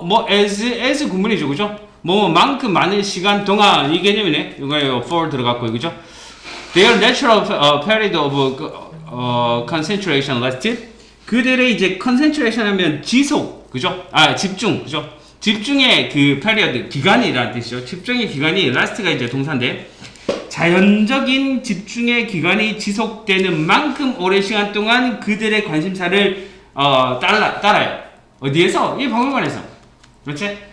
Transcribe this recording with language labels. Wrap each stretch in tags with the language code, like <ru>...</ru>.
<ko>as 구문이죠, 그죠? 만큼 많은 시간 동안 이 개념이네. 이거에 for 들어갔고요, 그죠?</ko> <en>Their natural period of concentration lasted.</en> <ko>그들의 이제 concentration 하면 지속, 그죠? 집중, 그죠? 집중의 그 period, 기간이라는 뜻이죠. 집중의 기간이 last가 이제 동사인데, 자연적인 집중의 기간이 지속되는 만큼 오랜 시간 동안 그들의 관심사를 따라요. 어디에서? 이 박물관에서. 그렇지?</ko>